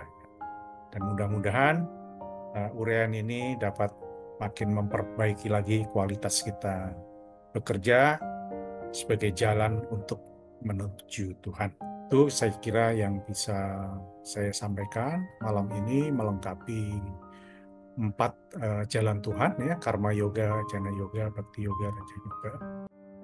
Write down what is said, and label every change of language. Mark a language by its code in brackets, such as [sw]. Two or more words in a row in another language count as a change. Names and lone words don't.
[id] Dan mudah-mudahan uraian ini dapat makin memperbaiki lagi kualitas kita bekerja sebagai jalan untuk menuju Tuhan. Itu saya kira yang bisa saya sampaikan malam ini, melengkapi 4 jalan Tuhan, ya, karma yoga, jana yoga, bhakti yoga, raja yoga.